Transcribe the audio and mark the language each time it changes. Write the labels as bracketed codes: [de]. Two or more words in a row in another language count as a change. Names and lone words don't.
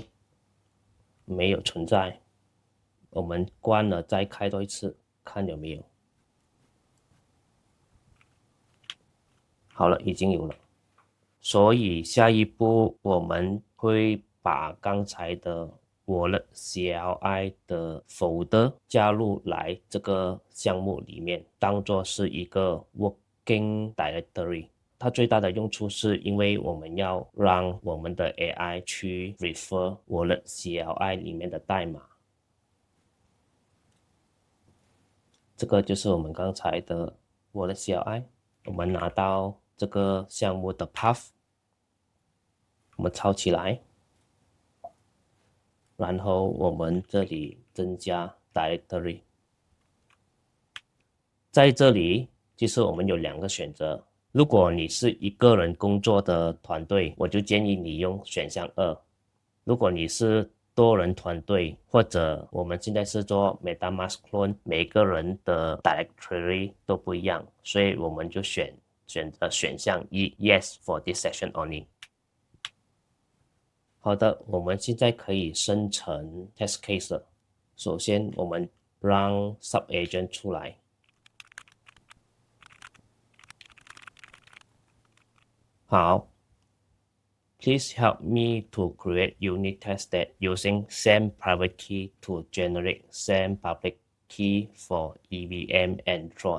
[zh] 沒有存在。我們關了再開多一次，看有沒有。好了，已經有了。所以下一步我們會把剛才的 Wallet CLI 的 folder 加入來這個項目裡面，當作是一個 [en] working directory。 [zh] 它最大的用處是因為我們要讓我們的 AI 去 refer Wallet CLI 裡面的代碼。這個就是我們剛才的 Wallet CLI。我們拿到這個項目的 path， 我們抄起來，然後我們這裡增加 directory。在這裡其實我們有兩個選擇，如果你是一個人工作的團隊，我就建議你用選項2。如果你是多人團隊，或者我們現在是做 MetaMask Clone，每個人的 directory 都不一樣，所以我們就選擇選項1 [en] Yes for this session only。 [zh] 好的，我們現在可以生成 [en] test case [zh] 了。首先我們讓 subagent 出來。好， [en] Please help me to create unit test that using same private key to generate same public key for EVM and Tron.